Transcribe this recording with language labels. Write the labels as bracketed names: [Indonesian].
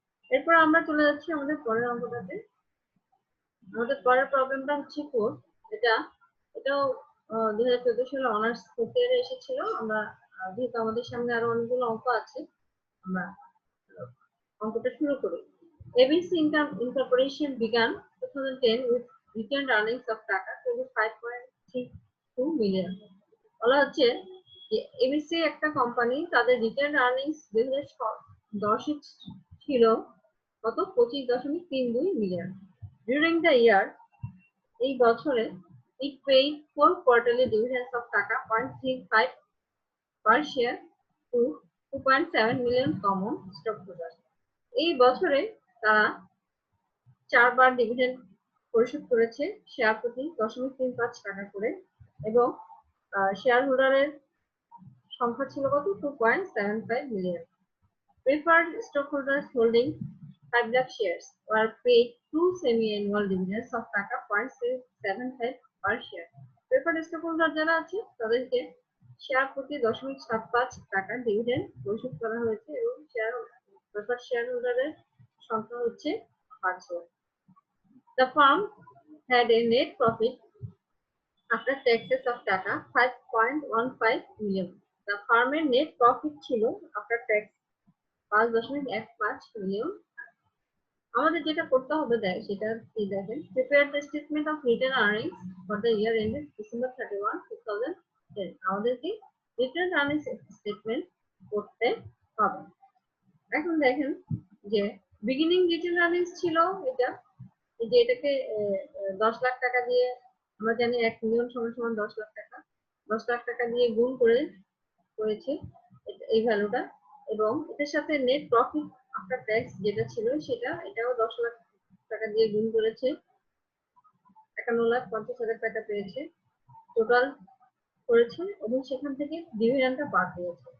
[Bangla] এরপর আমরা চলে যাচ্ছি আমাদের পরের অঙ্কটাতে। আমাদের পরের প্রবলেমটা হচ্ছে 4। এটাও 2014 সালে অনার্স ফোর্থ ইয়ারে এসেছিল। আমরা যেহেতু আমাদের সামনে আরো অনেকগুলো অঙ্ক আছে, আমরা অঙ্কটা শুরু করি। [English] ABC Incorporation began 2010 with retained earnings of taka 25.32 million। [Bangla] বলা হচ্ছে যে এবিসি একটা কোম্পানি, তাদের রিটেন্ড আর্নিংস 2010 ছিল কত 25.32 মিলিয়ন। [English] during the year, [Bangla] এই বছরে [English] it paid 4 quarterly dividends of taka 0.35 per share to 2.7 million common stockholders। [Bangla] এই বছরে তারা 4 বার ডিভিডেন্ড পরিশোধ করেছে শেয়ার প্রতি 0.35 টাকা করে, এবং শেয়ার হোল্ডারের সংখ্যা ছিল কত 2.75 million. [English] Preferred stockholders holding 5 lakh shares were paid 2 semi-annual dividends of taka 0.75 per share। [Bangla] Preferred stockholder যারা আছে তাদেরকে শেয়ার প্রতি 0.75 টাকা ডিভিডেন্ড পরিশোধ করা হয়েছে এবং preferred shareholder-এর সংখ্যা হচ্ছে 5 lakh. [English] The firm had a net profit after taxes of taka 5.15 million। The firm-এর net profit ছিল after tax 5.15 million. [Bangla] আমাদের যেটা করতে হবে সেটা কি দেখেন, [English] Prepare the statement of retained earnings for the year ended December 31, 2010। [Bangla] আমাদেরকে রিটেন আর্নিংস স্টেটমেন্ট করতে হবে। এখন দেখেন যে বিগিনিং রিটেন আর্নিংস ছিল এটা, যে এটাকে 10 লাখ টাকা দিয়ে, আমরা জানি 1 মিলিয়ন সমান 10 লাখ টাকা, 10 লাখ টাকা দিয়ে গুণ করেছে এই ভ্যালুটা, এবং এটার সাথে নেট প্রফিট আফটার ট্যাক্স যেটা ছিল এটাও 10 লাখ টাকা দিয়ে গুণ করেছে, 51,50,000 টাকা পেয়েছে টোটাল করেছে, এবং সেখান থেকে ডিভিডেন্ডটা বাদ দিয়েছে।